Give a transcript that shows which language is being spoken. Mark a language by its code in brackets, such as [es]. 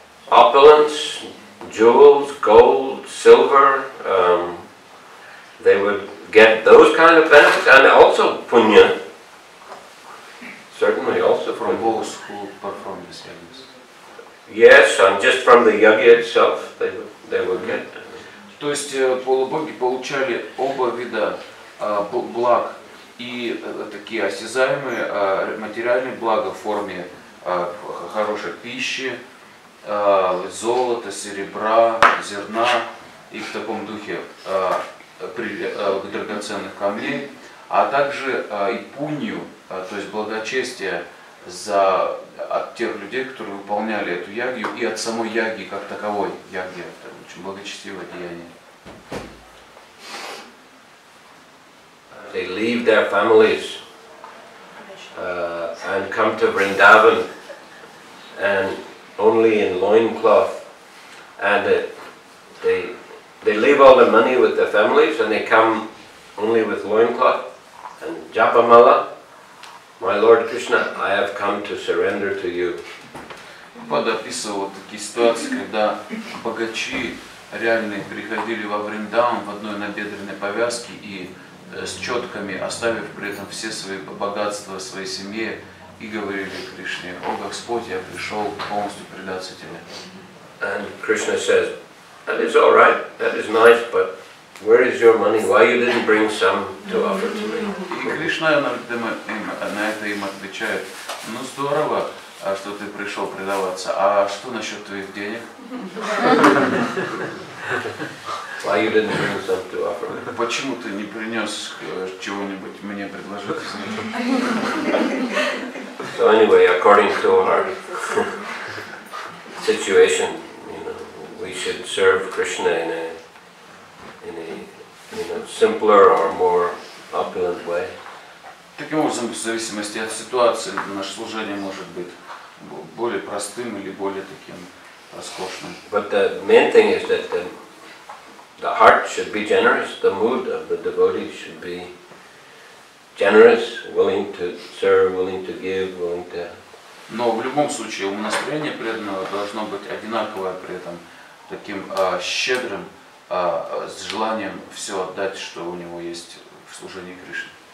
[en] opulence, jewels, gold, silver. They would get those kind of benefits, and also punya. Certainly also From those who perform these yagas. Yes, and just from the yajna itself, they would get. [ru] То есть полубоги получали оба вида благ, и такие осязаемые материальные блага в форме хорошей пищи, золота, серебра, зерна и в таком духе драгоценных камней, а также и пунью, то есть благочестие от тех людей, которые выполняли эту ягью, и от самой яги как таковой. Ягья — это очень благочестивое деяние. [en] They leave their families and come to Vrindavan, and only in loincloth, and they leave all the money with their families, and they come only with loincloth and japamala. My Lord Krishna, I have come to surrender to you. [ru] Прабхупада описывал такие ситуации, когда богачи реальные приходили во Вриндаван в одной набедренной повязке и с четками, оставив при этом все свои богатства своей семье, и говорили Кришне: «О Господь, я пришел полностью предаться Тебе». [en] And Krishna says, that is all right, that is nice, but where is your money? Why you didn't bring some to offer to me? [ru] И Кришна на это им отвечает: ну здорово, что ты пришел предаваться, а что насчет твоих денег? [en] Why you didn't bring some to offer me? [ru] Почему ты не принес чего-нибудь мне предложить? [en] So anyway, according to our situation, we should serve Krishna in a simpler or more opulent way. [ru] Таким образом, в зависимости от ситуации, наше служение может быть более простым или более таким роскошным. [en] But the main thing is that the heart should be generous. The mood of the devotee should be generous, willing to serve, willing to give, willing to. [ru] Но в любом случае умонастроение преданного должно быть одинаковое, при этом таким щедрым, с желанием все отдать, что у него есть в служении Кришне.